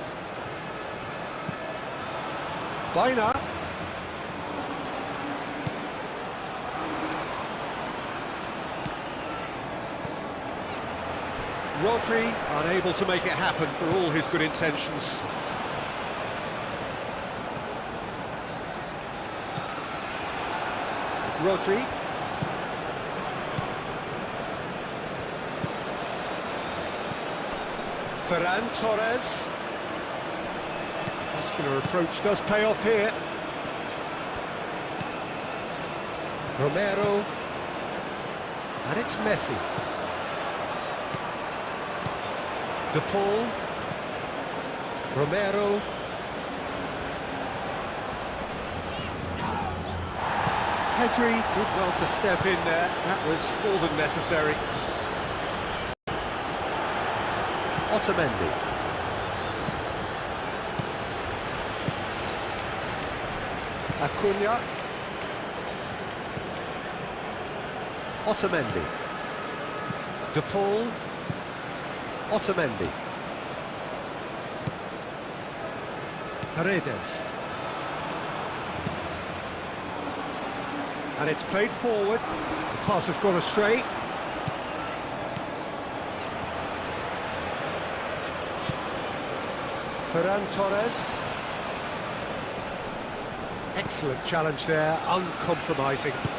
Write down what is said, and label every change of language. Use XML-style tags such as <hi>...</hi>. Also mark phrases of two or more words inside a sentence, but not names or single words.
<en>Baina. Rodri unable to make it happen for all his good intentions. Rodri. Ferran Torres. Muscular approach does pay off here. Romero. And it's Messi. De Paul. Romero. Pedri did well to step in there. That was more than necessary. Otamendi. Acuna. Otamendi. De Paul. Otamendi. Paredes. And it's played forward. The pass has gone astray. Ferran Torres. Excellent challenge there, uncompromising.</en>